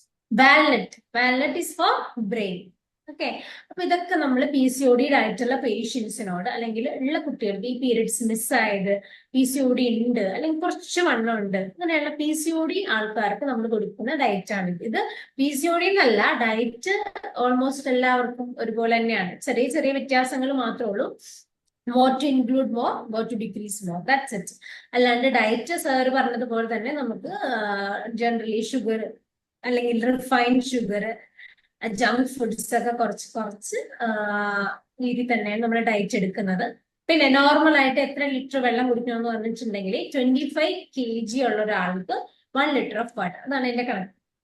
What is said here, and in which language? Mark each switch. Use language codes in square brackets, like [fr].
[en] Walnut is for brain. [ml] Okay, അപ്പൊ ഇതൊക്കെ നമ്മൾ PCOD ആയിട്ടുള്ള പേഷ്യൻസിനോട് അല്ലെങ്കിൽ ഉള്ള കുട്ടികൾക്ക്, ഈ പീരിയഡ്സ് മിസ്സായത്, PCOD ഉണ്ട് അല്ലെങ്കിൽ കുറച്ച് വണ്ണം ഉണ്ട്, അങ്ങനെയുള്ള PCOD ആൾക്കാർക്ക് നമ്മൾ കൊടുക്കുന്ന ഡയറ്റ് ആണ് ഇത്. PCOD എന്നല്ല, ഡയറ്റ് ഓൾമോസ്റ്റ് എല്ലാവർക്കും ഒരുപോലെ തന്നെയാണ്. ചെറിയ ചെറിയ വ്യത്യാസങ്ങൾ മാത്രമേ ഉള്ളൂ. [en] what to include more, what to decrease more, that's it. [ml] അല്ലാണ്ട് ഡയറ്റ് സാറ് പറഞ്ഞതുപോലെ തന്നെ നമുക്ക് ജനറലി ഷുഗർ അല്ലെങ്കിൽ റിഫൈൻഡ് ഷുഗർ, ജങ്ക് ഫുഡ്സ് ഒക്കെ കുറച്ച് രീതി തന്നെയാണ് നമ്മൾ ഡയറ്റ് എടുക്കുന്നത്. പിന്നെ നോർമൽ ആയിട്ട് എത്ര ലിറ്റർ വെള്ളം കുടിക്കണമെന്ന് പറഞ്ഞിട്ടുണ്ടെങ്കിൽ 25 kg ഉള്ള ഒരാൾക്ക് 1 ലിറ്റർ ഓഫ് വാട്ടർ. അതാണ് എന്റെ കണക്ക്.